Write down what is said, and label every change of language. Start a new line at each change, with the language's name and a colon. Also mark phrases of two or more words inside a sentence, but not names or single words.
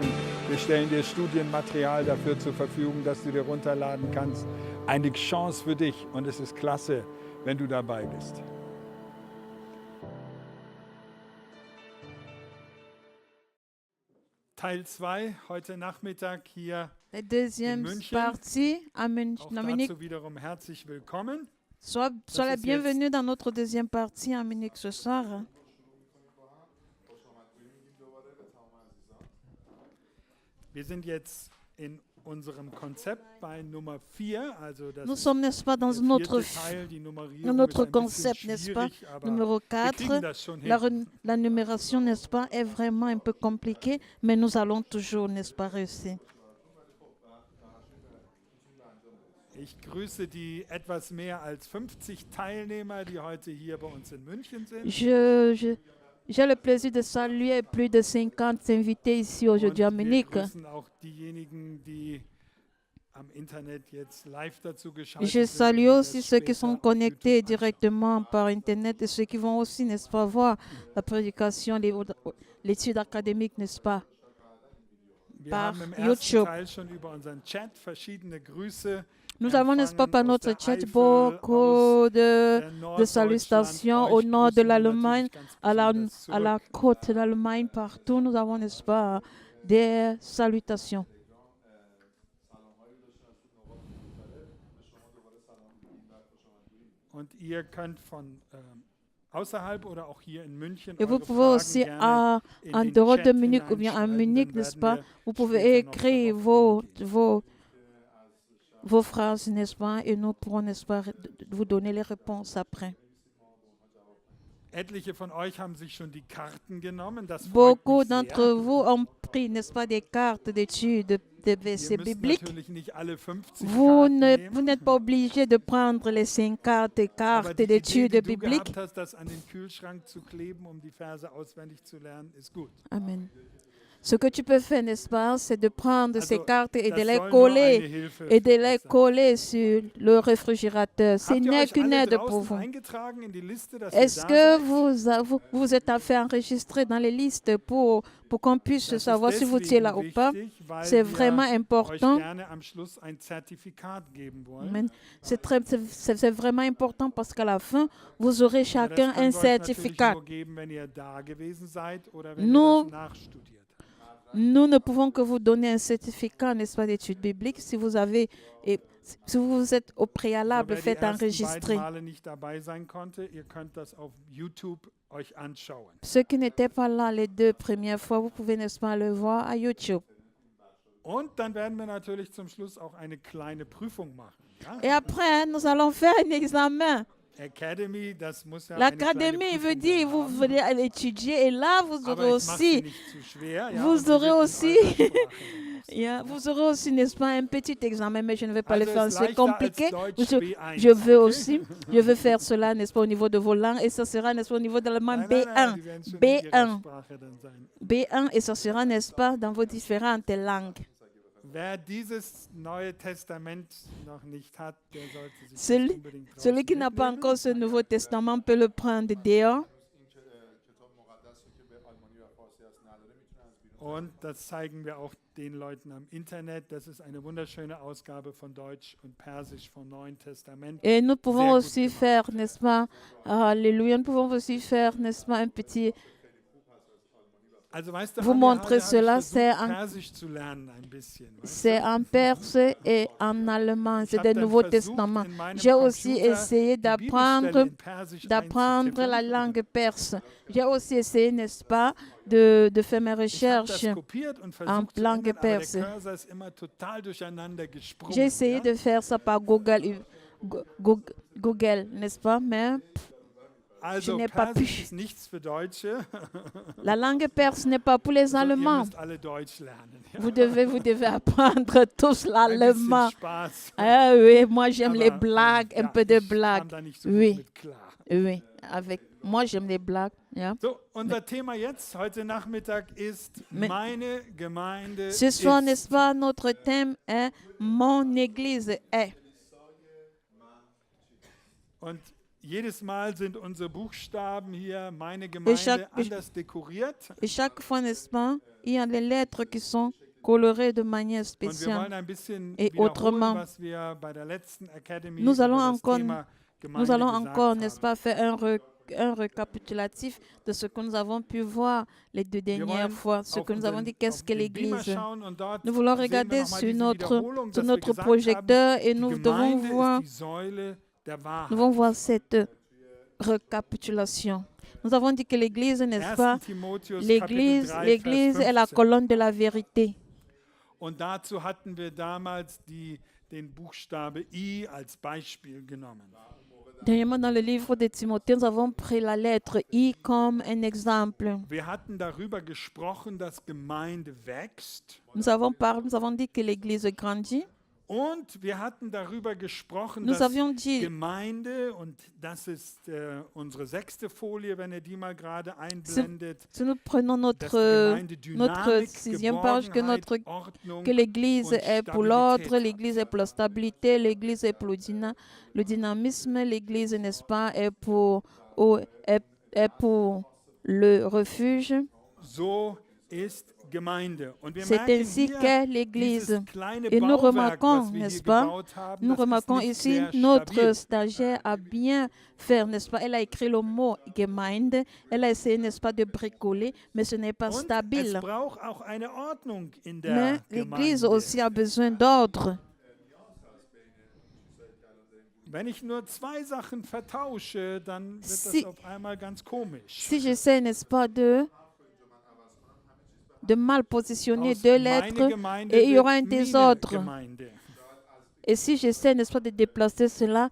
German: Wir stellen dir Studienmaterial dafür zur Verfügung, dass du dir runterladen kannst. Eine Chance für dich und es ist klasse, wenn du dabei bist. Teil 2, heute Nachmittag hier
French: La
German: in
French: deuxième
German: München.
French: partie à
German: Auch
French: Munich.
German: dazu wiederum herzlich willkommen.
French: Sois la
German: ist
French: bienvenue dans notre deuxième partie à Munich ce soir.
German: Wir sind jetzt in unserem Konzept bei Nummer 4, also das
French: Nous
German: ist
French: sommes, n'est-ce pas, dans
German: der
French: notre,
German: vierte Teil. Die
French: dans
German: Nummerierung
French: notre
German: ist ein bisschen
French: concept, n'est-ce pas,
German: schwierig, aber
French: numéro
German: wir
French: 4.
German: kriegen das schon
French: La,
German: hin.
French: la numération, n'est-ce pas, est vraiment un peu compliquée, mais nous allons toujours, n'est-ce pas, réussir.
German: Ich grüße die etwas mehr als 50 Teilnehmer, die heute hier bei uns in München sind.
French: J'ai le plaisir de saluer plus de 50 invités ici aujourd'hui à
German: Und wir
French: Munich.
German: grüßen auch diejenigen, die am Internet jetzt live dazu geschaltet
French: Je
German: sind
French: salue
German: und
French: aussi
German: das
French: ceux qui
German: später
French: sont
German: auf
French: connectés
German: YouTube anschauen.
French: directement par Internet et ceux qui vont aussi, n'est-ce pas, voir la prédication, l'étude académique, n'est-ce pas,
German: Wir
French: par
German: haben im ersten
French: YouTube.
German: Teil schon über unseren Chat verschiedene Grüße
French: Nous avons, n'est-ce pas, par
German: empfangen aus
French: notre
German: der
French: chat
German: Eifel,
French: beaucoup
German: der
French: de
German: Norddeutschland.
French: salutations au
German: Euch
French: nord de
German: grüßen wir
French: l'Allemagne,
German: natürlich ganz
French: à
German: besonders
French: la
German: zurück.
French: côte de l'Allemagne, partout. Nous avons, n'est-ce pas, des salutations.
German: Und ihr könnt von außerhalb oder auch hier in München
French: Et vous
German: eure
French: pouvez
German: Fragen
French: aussi,
German: gerne in
French: en
German: den
French: dehors de
German: Chat
French: Munich ou bien à
German: hineinschreiben,
French: Munich,
German: dann
French: n'est-ce
German: werden
French: pas,
German: wir
French: vous pouvez
German: später noch
French: écrire
German: darauf eingehen.
French: vos phrases, n'est-ce pas, et nous pourrons, n'est-ce pas, vous donner les réponses après.
German: Etliche von euch haben sich schon die Karten genommen. Das freut
French: Beaucoup
German: mich
French: d'entre
German: sehr.
French: vous ont pris, n'est-ce pas, des cartes d'études de
German: Ihr
French: versets
German: müsst
French: bibliques.
German: natürlich nicht alle 50
French: Vous
German: Karten
French: n'êtes
German: nehmen.
French: pas obligé de prendre les 50
German: Aber
French: cartes
German: die Idee,
French: d'études
German: die du
French: bibliques.
German: gehabt hast, das an den Kühlschrank zu kleben, um die Verse auswendig zu lernen, ist gut. Amen.
French: Ce que tu peux faire, n'est-ce pas, c'est de prendre ces
German: Also,
French: cartes et de
German: das
French: les
German: soll nur eine
French: coller
German: Hilfe
French: et de
German: für
French: les
German: euch sein.
French: coller sur le réfrigérateur. Ce
German: Habt ihr
French: n'est
German: euch
French: qu'une
German: alle
French: aide pour
German: draußen
French: vous.
German: eingetragen in die Liste, dass ihr
French: Est-ce
German: da
French: que
German: seid?
French: vous êtes à faire enregistrer dans les listes pour qu'on puisse
German: Das ist
French: savoir si vous étiez là ou
German: deswegen
French: pas?
German: wichtig, weil
French: C'est
German: wir
French: vraiment
German: euch
French: important.
German: gerne am Schluss ein Zertifikat geben wollen. Amen.
French: C'est vraiment important parce qu'à la fin, vous aurez
German: Aber das
French: chacun
German: können
French: un
German: wir euch natürlich
French: certificat.
German: nur geben, wenn ihr da gewesen seid oder wenn
French: Nous-
German: ihr das nachstudiert habt.
French: Nous ne pouvons que vous donner un certificat, n'est-ce pas, d'études bibliques si vous avez, et si vous êtes au
German: Also,
French: préalable
German: wer die
French: fait
German: ersten beiden
French: enregistrer.
German: Male nicht dabei sein konnte, ihr könnt das auf YouTube euch anschauen.
French: Ceux qui n'étaient pas là les 2 premières fois, vous pouvez, n'est-ce pas, le voir à YouTube.
German: Und dann werden wir natürlich zum Schluss auch eine kleine Prüfung machen.
French: Et
German: Ja?
French: après, nous allons faire un examen.
German: Academy, das muss ja eine
French: L'académie
German: kleine
French: veut
German: Prüfung
French: dire vous
German: haben.
French: venez à l'étudier et là vous
German: Aber
French: aurez
German: ich mache sie
French: aussi,
German: nicht zu schwer. Ja,
French: vous
German: und sie
French: aurez
German: wird in
French: aussi-
German: eurer Sprache dann auch sein. yeah,
French: vous aurez aussi, n'est-ce pas, un petit examen, mais je ne vais pas le
German: Also
French: faire,
German: ist
French: c'est
German: leichter
French: compliqué.
German: als Deutsch
French: Je,
German: B1,
French: je veux
German: okay?
French: aussi, je veux faire cela, n'est-ce pas, au niveau de vos langues et ça sera, n'est-ce pas, au niveau de l'allemand
German: Nein, nein, nein,
French: B1.
German: die werden schon in ihrer
French: B1.
German: Sprache dann sein.
French: B1 et ça sera, n'est-ce pas, dans vos différentes langues.
German: Wer dieses Neue Testament noch nicht hat, der sollte sich das
French: Celui,
German: unbedingt
French: celui qui
German: draußen
French: n'a pas
German: mitnehmen.
French: encore ce Nouveau Testament peut le prendre dehors.
German: Und das zeigen wir auch den Leuten am Internet. Das ist eine wunderschöne Ausgabe von Deutsch und Persisch vom Neuen Testament.
French: Et nous pouvons
German: Sehr gut
French: aussi
German: gemacht.
French: faire, n'est-ce pas, Alléluia, nous pouvons aussi faire, n'est-ce pas, un petit,
German: Also weißt du,
French: Vous
German: Anja,
French: montrez
German: habe ich
French: cela,
German: versucht,
French: c'est en-
German: Persisch zu lernen ein bisschen. weißt
French: c'est
German: du?
French: en perse et en allemand,
German: Ich
French: c'est
German: habe
French: des
German: dann
French: Nouveaux
German: versucht,
French: Testaments.
German: in meinem
French: J'ai aussi
German: Computer
French: essayé
German: die Bibelstelle in Persisch
French: d'apprendre la
German: einzutippen.
French: langue perse. J'ai aussi essayé, n'est-ce pas, de faire mes
German: Ich habe
French: recherches.
German: das kopiert und
French: en
German: versucht zu
French: langue
German: ändern, aber der
French: perse.
German: Cursor ist immer total durcheinander gesprungen.
French: J'ai essayé
German: ja?
French: de faire ça par Google, n'est-ce pas, mais
German: Also
French: n'ai pas
German: Persisch
French: pu.
German: ist nichts für Deutsche.
French: la langue perse n'est pas pour les
German: Also, ihr
French: Allemands.
German: müsst alle Deutsch lernen. Ja?
French: Vous devez apprendre tous
German: Ein bisschen
French: l'allemand.
German: Spaß.
French: Ah oui, moi j'aime les
German: Aber,
French: blagues, un
German: ja,
French: peu de
German: ich kam
French: blagues.
German: da nicht so
French: Oui.
German: gut mit klar.
French: Oui, avec moi, j'aime les blagues.
German: Yeah. So, unser Thema jetzt, heute Nachmittag, ist
French: Mais-
German: meine Gemeinde
French: Ce soir, n'est-ce
German: ist.
French: pas, notre thème est Mon Église est.
German: Und jedes Mal sind unsere Buchstaben hier, meine
French: chaque-
German: Gemeinde, anders dekoriert.
French: Et chaque fois, n'est-ce pas, il y a les lettres qui sont colorées de manière
German: Und wir
French: spéciale.
German: wollen ein bisschen
French: Et
German: wiederholen,
French: autrement,
German: was wir bei der letzten Academy
French: nous allons
German: über das
French: encore-
German: Thema
French: Nous
German: Gemeinde
French: allons
German: gesagt
French: encore, n'est-ce
German: haben.
French: pas, faire un récapitulatif de ce que nous avons pu voir les 2
German: Wir
French: dernières
German: wollen
French: fois, ce
German: auf
French: que nous avons dit, qu'est-ce
German: auf
French: que
German: den Beamer
French: l'Église.
German: schauen und dort
French: Nous voulons
German: sehen wir
French: regarder
German: noch mal
French: sur
German: diese
French: notre,
German: Wiederholung,
French: sur
German: dass wir
French: notre
German: gesagt
French: projecteur
German: haben,
French: et
German: die
French: nous devons
German: Gemeinde
French: voir,
German: ist die Säule der
French: nous
German: Wahrheit.
French: devons voir cette récapitulation. Nous avons dit que l'Église, n'est-ce
German: 1.
French: pas,
German: Timotheus
French: l'Église,
German: Kapitel 3,
French: l'Église
German: Vers
French: est la
German: 15.
French: colonne de la vérité.
German: Und dazu hatten wir damals den Buchstabe I als Beispiel genommen.
French: Dernièrement, dans le livre de Timothée, nous avons pris la lettre I comme un exemple.
German: Wir hatten darüber gesprochen, dass Gemeinde wächst.
French: Nous avons dit que l'Église grandit.
German: Und wir hatten darüber gesprochen,
French: Nous
German: dass
French: avions dit,
German: Gemeinde, und das ist unsere 6. Folie, wenn ihr die mal gerade einblendet,
French: si nous prenons
German: dass
French: notre
German: Gemeinde
French: 6e page,
German: Geborgenheit, Ordnung
French: que l'Église
German: und
French: est pour l'ordre,
German: Stabilität
French: l'Église est pour la stabilité, l'Église est pour le dynamisme, l'Église, n'est-ce pas, est pour le refuge.
German: so ist Gemeinde. Und wir
French: C'est
German: merken
French: ainsi
German: hier,
French: qu'est l'Église.
German: dieses kleine
French: Et nous
German: Bauwerk,
French: remarquons,
German: was wir
French: n'est-ce
German: hier
French: pas,
German: gebaut haben,
French: Nous
German: das ist
French: remarquons
German: nicht
French: ici,
German: sehr
French: notre
German: stabil.
French: stagiaire a bien fait, n'est-ce pas? Elle a écrit le mot Gemeinde. Elle a essayé, n'est-ce pas, de bricoler, mais ce n'est pas
German: Und es
French: stable.
German: braucht auch eine Ordnung in
French: Mais
German: der
French: l'Église
German: Gemeinde.
French: aussi a besoin d'ordre.
German: Wenn ich nur 2 Sachen vertausche, dann wird
French: Si-
German: das auf einmal ganz komisch.
French: Si j'essaie, n'est-ce pas, de mal positionner
German: Aus
French: 2
German: meine
French: lettres,
German: Gemeinde
French: et il y
German: wird
French: aura un
German: meine
French: désordre.
German: Gemeinde.
French: Et si j'essaie, n'est-ce pas, de déplacer cela,